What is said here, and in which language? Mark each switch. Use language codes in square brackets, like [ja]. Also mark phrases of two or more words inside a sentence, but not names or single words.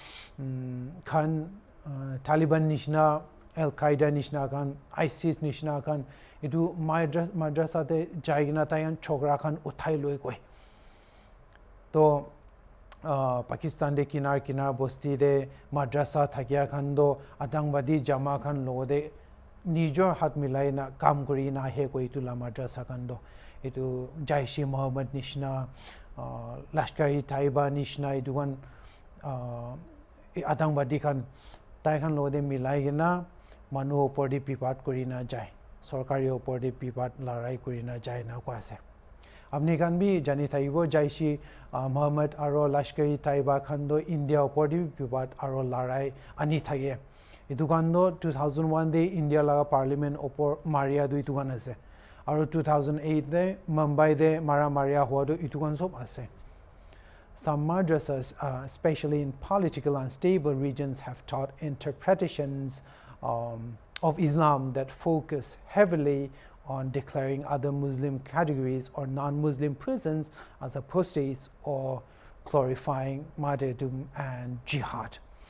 [nag] khan Taliban nishna Al-Qaeda nishna khan ISIS nishna khan itu madrasa te jaigna tayan chokra khan uthai loi koi to Pakistan de kinar bosti de madrasa thakia khan do atangwadi jama khan lo de nijor hat milai na kam kori na he koi tu la madrasa khan do itu Jaish-e Mohammed nishna Lashkar-e-Taiba nishna itu kan atangwadi khan tai khan lo de milai gina manu opor de pipat kori na jai sarkari opor de pipat larai kori na jai na ko ase apni kan bi jani thaibo Jaish-e Mohammed aro Lashkar-e-Taiba khan do India opor de pipat aro larai ani thage itu kan do 2001 de India laga parliament opor maria do itu kan ase aro 2008 de Mumbai de maria hua do itu kan sob ase. [en] Some madrasas, especially in political unstable regions, have taught interpretations of Islam that focus heavily on declaring other Muslim categories or non-Muslim persons as apostates or glorifying martyrdom and jihad.